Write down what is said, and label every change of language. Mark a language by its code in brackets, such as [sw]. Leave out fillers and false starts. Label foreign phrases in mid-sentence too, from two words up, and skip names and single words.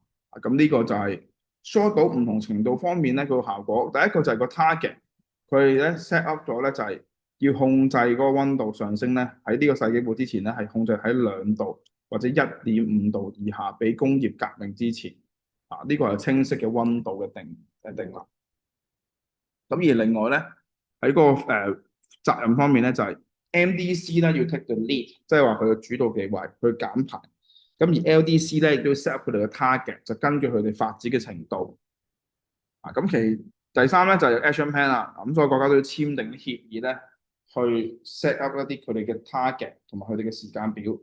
[yue] 咁呢個就係疏導唔同程度方面咧個效果。第一個就係個 target，佢哋咧 [en] set up [yue] 咗咧就係要控制嗰個溫度上升咧，喺呢個世紀末之前咧係控制喺2度或者1.5度以下，比工業革命之前呢個係清晰嘅溫度嘅定立。咁而另外咧喺個責任方面咧就係 MDC 咧要 [en] take the lead， [yue] 即係話佢嘅主導地位去減排。咁而 LDC 咧亦都 [en] set up [yue] 佢哋嘅 target，就根據佢哋發展嘅程度。咁第三咧就係 [en] action plan [yue] 啦。咁所有國家都要簽訂啲協議咧，去 [en] set up [yue] 一啲佢哋嘅 target 同埋佢哋嘅時間表。